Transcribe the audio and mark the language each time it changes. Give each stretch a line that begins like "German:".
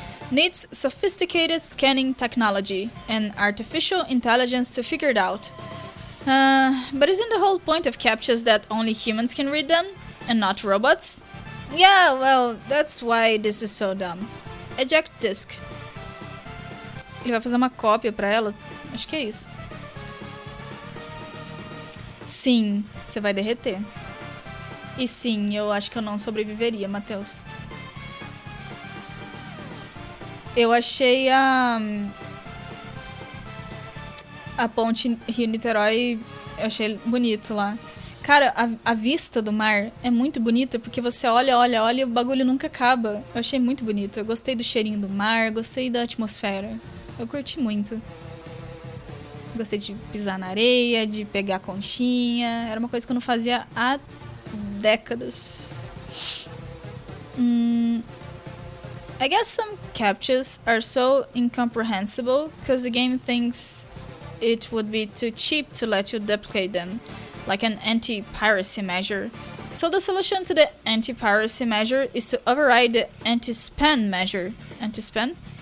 English: Needs sophisticated scanning technology and artificial intelligence to figure it out. But isn't the whole point of captchas that only humans can read them, and not robots? Yeah, well, that's why this is so dumb. Eject disk.
Portuguese: Ele vai fazer uma cópia pra ela? Acho que é isso. Sim, você vai derreter. E sim, eu acho que eu não sobreviveria, Matheus. Eu achei a ponte Rio-Niterói, eu achei bonito lá. Cara, a vista do mar é muito bonita porque você olha e o bagulho nunca acaba. Eu achei muito bonito. Eu gostei do cheirinho do mar, gostei da atmosfera. Eu curti muito. Gostei de pisar na areia, de pegar conchinha. Era uma coisa que eu não fazia há décadas.
English: I guess some captchas are so incomprehensible because the game thinks it would be too cheap to let you duplicate them, like an anti-piracy measure. So the solution to the anti-piracy measure is to override the anti-spam measure. Anti-spam?